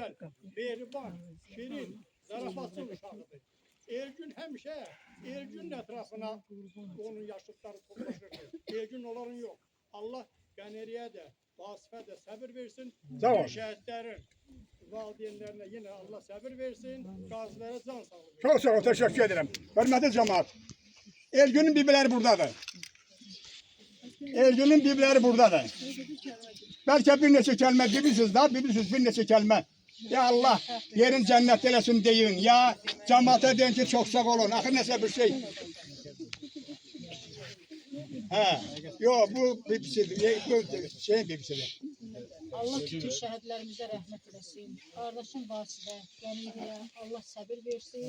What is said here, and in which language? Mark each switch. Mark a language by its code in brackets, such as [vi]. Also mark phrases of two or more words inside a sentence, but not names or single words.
[az] Mehriban, şirin, zarafatçı uşaqdır. Ergün həmişə Ergünün ətrafına onun yaşlıqları toplaşırdı. Ergün onların yox. Allah Qəneriyə də, Vasifə də səbir versin. Sağ ol. Bütün şəhidlərin valideynlərinə yenə Allah səbir versin. Qazilərə can sağlığı. [tr] Çok sağ ol, teşekkür ederim. Hürmetli cemaat. Ergün'ün bibirleri buradadır. Ergün'ün bibirleri buradadır. [az] Belki bir neçə kəlmə bilirsiniz da, bilirsiniz bir neçə kəlmə. Ya Allah yerin cennet eləsin deyin. Ya cemaate deyin ki [tr] çok sağ olun. [az] Axır nəsə bir şey. Ha, yok bu bibisidir. Bu şeyin bibisidir. Allah bütün şəhidlərimizə rəhmət eləsin. Qardaşım Vasifə, Qəniriyə, Allah səbir versin.